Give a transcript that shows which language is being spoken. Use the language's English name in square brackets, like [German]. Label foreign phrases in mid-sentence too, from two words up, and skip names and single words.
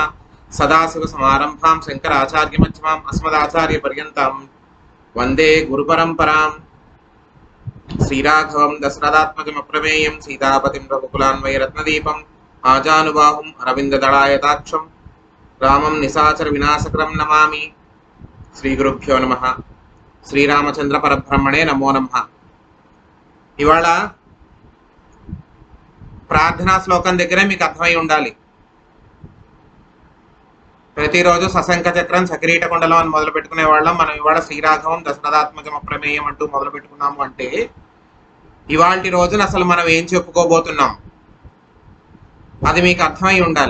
[Sanskrit] सदाशिवसमारम्भां शङ्कराचार्यमध्यमाम् अस्मदाचार्यपर्यन्तां वन्दे गुरुपरम्पराम्। श्रीराघवं दशरथात्मजमप्रमेयं सीतापतिं रघुकुलान्वयरत्नदीपम् आजानुबाहुम् अरविन्ददलायताक्षं रामं निशाचर विनाशकरं नमामि। श्रीगुरुभ्यो नमः। श्रीरामचन्द्र परब्रह्मणे नमो नमः। [Telugu] ఇవాళ ప్రార్థనా శ్లోకం దగ్గరే మీకు అర్థమై ఉండాలి. ప్రతిరోజు [Sanskrit] सशङ्ख चक्रं सकिरीट कुण्डलं [Telugu] అని మొదలు పెట్టుకునే వాళ్ళం. మనం ఇవాళ [Sanskrit] श्रीराघवं दशरथात्मजं अप्रमेयं [Telugu] అంటూ మొదలు పెట్టుకున్నాము అంటే ఇవాల్టి రోజున అసలు మనం ఏం చెప్పుకోబోతున్నాం అది మీకు అర్థమై ఉండాలి.